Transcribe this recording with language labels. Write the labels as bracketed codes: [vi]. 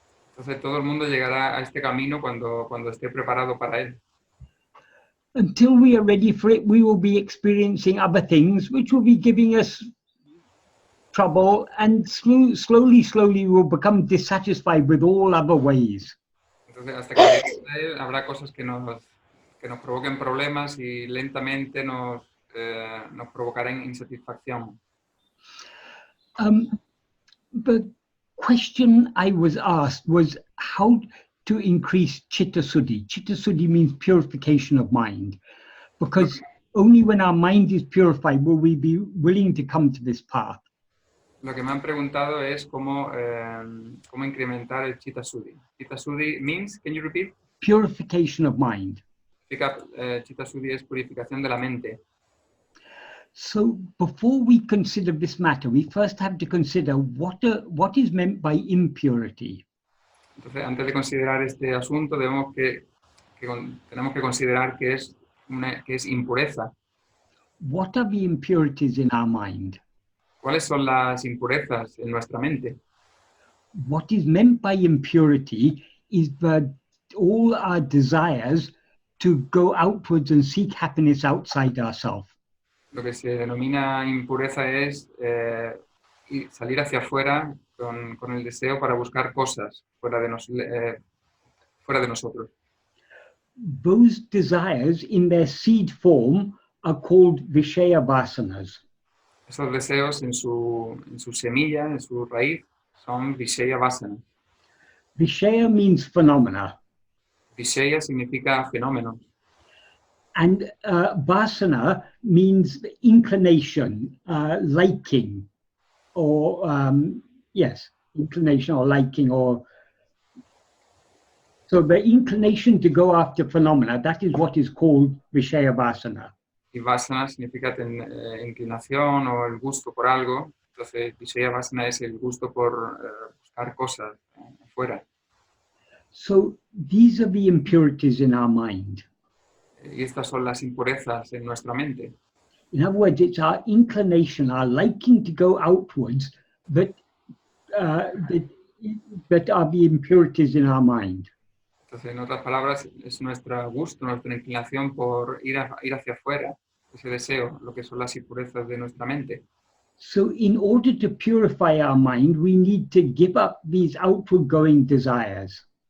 [es] Entonces todo el mundo llegará a este camino cuando esté preparado para él. [en] Until we are ready for it, we will be experiencing other things which will be giving us trouble, and slowly, slowly we will become dissatisfied with all other ways. [es] Entonces hasta que lleguemos a él, habrá cosas que nos provoquen problemas y lentamente nos provocarán insatisfacción. [en] The question I was asked was how to increase chitta suddhi. Chitta suddhi means purification of mind, because only when our mind is purified will we be willing to come to this path. [es] Lo que me han preguntado es cómo incrementar el Chitta Suddhi. [en] Chitta Suddhi means, can you repeat? Purification of mind. [es] Chitta Suddhi es purificación de la mente. [en] So before we consider this matter, we first have to consider what is meant by impurity. [es] Entonces, antes de considerar este asunto, tenemos que considerar que es impureza. [en] What are the impurities in our mind? [es] ¿Cuáles son las impurezas en nuestra mente? [en] What is meant by impurity is all our desires to go outwards and seek happiness outside ourselves. [es] Lo que se denomina impureza es salir hacia afuera con el deseo para buscar cosas fuera de nosotros. [en] Those desires in their seed form are called Vishaya Vasanas. [es] Esos deseos en su semilla, en su raíz, son Vishaya Vasana. [en] Vishaya means phenomena. [es] Vishaya significa fenómeno. [en] And Vasana means inclination, liking, or inclination or liking, or so the inclination to go after phenomena, that is what is called Vishaya Vasana. [es] Y Vasana significa inclinación o el gusto por algo. Entonces, Vishaya Vasana es el gusto por buscar cosas afuera. [en] So these are the impurities in our mind. [es] Y estas son las impurezas en nuestra mente. [en] In other words, it's our inclination, our liking to go outwards that are the impurities in our mind. [es] Entonces, en otras palabras, es nuestro gusto, nuestra inclinación por ir hacia afuera, ese deseo, lo que son las impurezas de nuestra mente. [en] So in order to purify our mind, we need to give up these outward going desires.